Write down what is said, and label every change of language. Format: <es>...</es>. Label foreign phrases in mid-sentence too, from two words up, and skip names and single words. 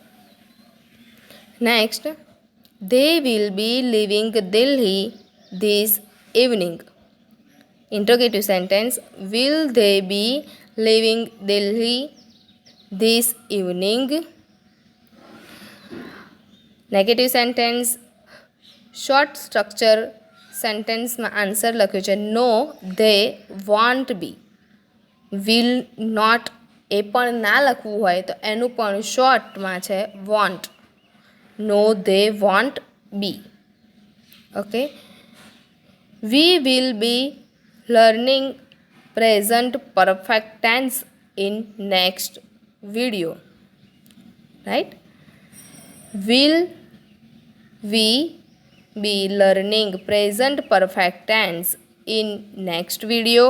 <en>Next, they will be leaving Delhi this evening. Interrogative sentence, will they be leaving Delhi this evening? Negative sentence, short structure</en> <gu>સેન્ટેન્સમાં આન્સર લખ્યું છે</gu> <en>નો they won't be. will not</en> <gu>એ પણ ના લખવું હોય તો એનું પણ શોર્ટમાં છે won't.</gu> <en>no they won't be.</en> <gu>ઓકે.</gu> <en>we will be learning present perfect tense in next video. Right? Will we be learning present perfect tense in next video?</en>